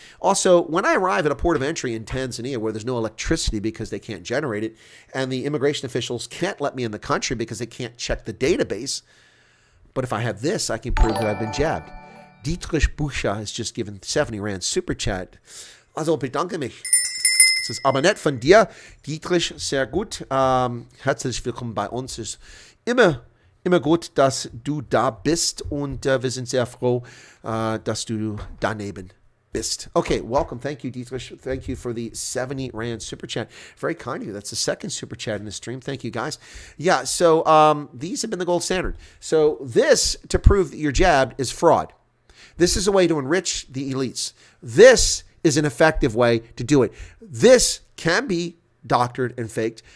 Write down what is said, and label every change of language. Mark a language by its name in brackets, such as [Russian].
[English] Also, when I arrive at a port of entry in Tanzania where there's no electricity because they can't generate it, and the immigration officials can't let me in the country because they can't check the database, but if I have this, I can prove that I've been jabbed. Dietrich Bucha has just given 70 Rand super chat. [German] Also bedanke mich. Es ist aber nett von dir, Dietrich, sehr gut. Herzlich willkommen bei uns. Es ist immer gut, dass du da bist und wir sind sehr froh, dass du daneben bist. [English] Okay, welcome. Thank you, Dietrich. Thank you for the 70 Rand super chat. Very kind of you. That's the second super chat in the stream. Thank you, guys. Yeah, so these have been the gold standard. So this, to prove that you're jabbed, is fraud. This is a way to enrich the elites. This is an effective way to do it. This can be doctored and faked.